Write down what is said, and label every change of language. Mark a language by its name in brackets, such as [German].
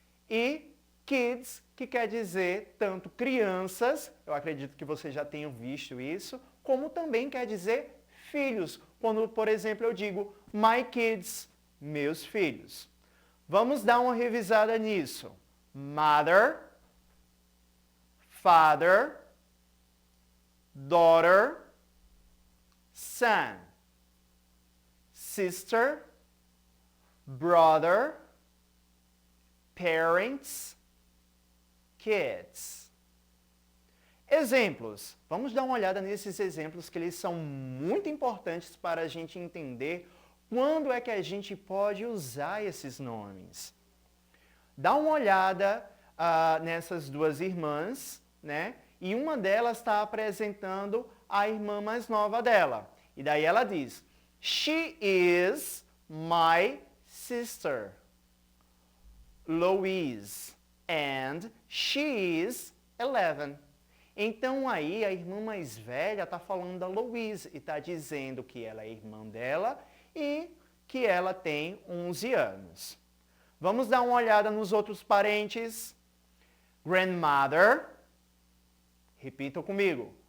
[Portuguese] E kids, que quer dizer tanto crianças, eu acredito que vocês já tenham visto isso, como também quer dizer filhos, quando, por exemplo, eu digo [English] my kids, [Portuguese] meus filhos. Vamos dar uma revisada nisso. [English] Mother, father, daughter, son, sister, brother, parents, kids. [Portuguese] Exemplos. Vamos dar uma olhada nesses exemplos que eles são muito importantes para a gente entender quando é que a gente pode usar esses nomes. Dá uma olhada nessas duas irmãs, né? E uma delas está apresentando a irmã mais nova dela. E daí ela diz, [English] she is my sister, Louise, and she is 11. [Portuguese] Então aí a irmã mais velha está falando da Louise e está dizendo que ela é irmã dela e que ela tem 11 anos. Vamos dar uma olhada nos outros parentes. Grandmother. Repitam comigo.